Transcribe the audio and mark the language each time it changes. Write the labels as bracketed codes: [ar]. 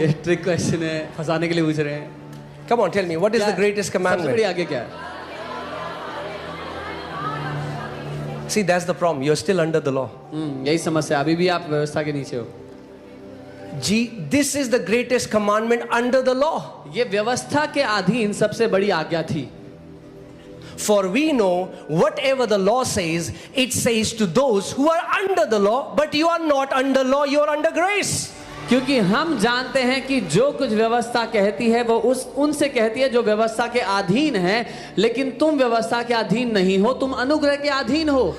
[hi] ये [en] trick question [hi] है, फंसाने के लिए पूछ रहे हैं। [en] Come on, tell me, what is the greatest [hi] सबसे बड़ी [en] commandment? [hi] आज्ञा क्या है? [en] See, that's the problem. You're still under the law. [hi] यही समस्या, अभी भी आप व्यवस्था के नीचे हो। [en] This is the greatest commandment under the law. [hi] ये व्यवस्था के अधीन सबसे बड़ी आज्ञा थी। [en] For we know whatever the law says, it says to those who are under the law, but you are not under law, you are under grace. [hi] क्योंकि हम जानते हैं कि जो कुछ व्यवस्था कहती है वो उनसे कहती है जो व्यवस्था के अधीन है, लेकिन तुम व्यवस्था के अधीन नहीं हो, तुम अनुग्रह के अधीन हो।